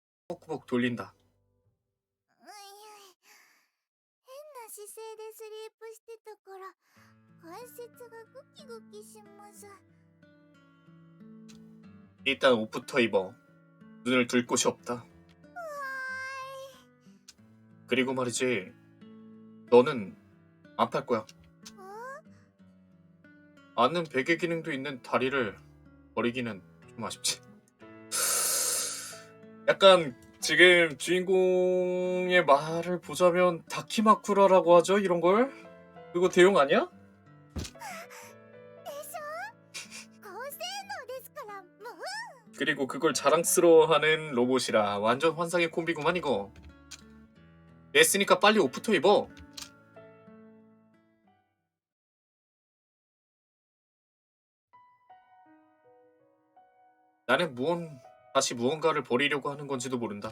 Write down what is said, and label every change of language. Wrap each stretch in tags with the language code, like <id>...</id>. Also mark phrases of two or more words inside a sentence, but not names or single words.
<ko>꾸벅꾸벅 돌린다.</ko> <ja>変な姿勢でスリープしてたから関節がグキグキします。</ja> <ko>일단 옷부터 입어. 눈을 둘 곳이 없다. 그리고 말이지, 너는 안 팔 거야. 아는 베개 기능도 있는 다리를 버리기는 좀 아쉽지. 약간 지금 주인공의 말을 보자면 다키마쿠라라고 하죠, 이런 걸? 그거 대용 아니야?</ko> <ja>でしょ高性能ですからもう。</ja> <ko>그리고 그걸 자랑스러워하는 로봇이라 완전 환상의 콤비구만 이거. 됐으니까 빨리 옷부터 입어. 나는 다시 무언가를 버리려고 하는 건지도 모른다.</ko>